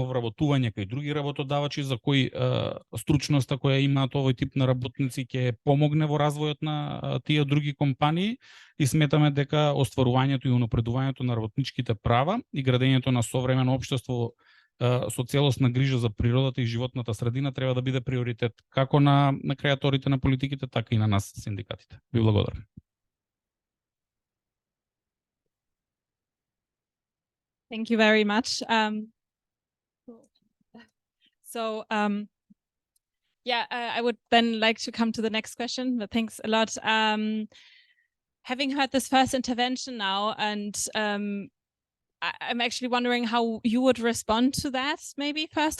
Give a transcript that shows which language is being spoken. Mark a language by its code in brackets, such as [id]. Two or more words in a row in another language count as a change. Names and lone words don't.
[mk] вработување кај други работодавачи за кои стручноста која имаат овој тип на работници ќе помогне во развојот на тие други компании, и сметаме дека остварувањето и унапредувањето на работничките права и градењето на современо општество со целосна грижа за природата и животната средина треба да биде приоритет како на креаторите на политиките, така и на нас синдикатите. Ви благодарам. [en] Thank you very much. I would then like to come to the next question, but thanks a lot. Having heard this first intervention now, and I'm actually wondering how you would respond to that, maybe first of